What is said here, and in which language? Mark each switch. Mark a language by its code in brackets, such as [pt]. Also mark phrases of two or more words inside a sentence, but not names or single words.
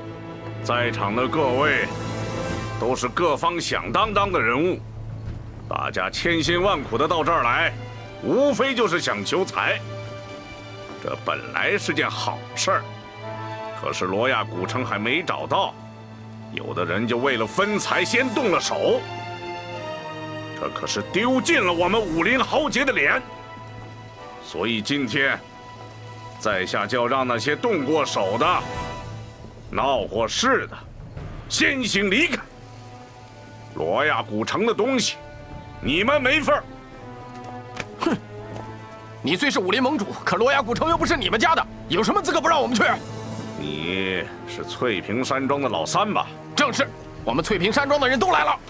[zh] 在場的各位都是各方響當當的人物，大家千辛萬苦的到這兒來，無非就是想求財。這本來是件好事兒， 可是罗亞古城還沒找到，有的人就為了分財先動了手，這可是丟盡了我們武林豪傑的臉。所以今天，在下就要讓那些動過手的、鬧過事的，先行離開。羅亞古城的東西，你們沒份兒。哼！你虽是武林盟主，可羅亞古城又不是你們家的，有什麼資格不讓我們去？你是翠屏山莊的老三吧？正是，我們翠屏山莊的人都來了。